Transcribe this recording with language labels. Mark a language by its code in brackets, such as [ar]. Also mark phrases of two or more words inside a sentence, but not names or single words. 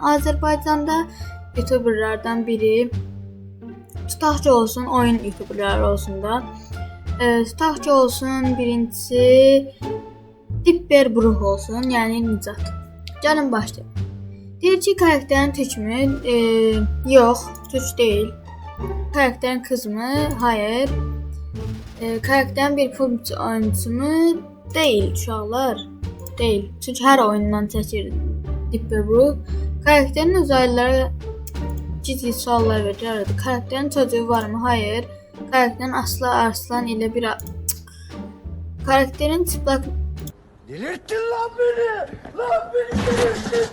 [az] Azərbaycanda YouTuberlardan biri tutaq ki olsun, oyun YouTuberları olsun da. Tutaq ki olsun, birincisi Dipper Bruh olsun, yəni Nicat. Gəlin başlayaq. Deyir ki, [tr] karakterin Türk mü? [az] Yox, Türk deyil. [tr] Karakterin kız mı? Hayır. Karakterin bir PUBG oyuncusu mu? [az] Deyil uşaqlar. Deyil. Çünki hər oyundan çəkir Dipper Bruh. [tr] Karakterin uzaylılara ciddi [az] suallar verir. [tr] Karakterin çocuğu var mı? Hayır. Karakterin Aslı Arslan ile bir... Karakterin çıplak... Delirttin lan beni! Lan beni delirttin!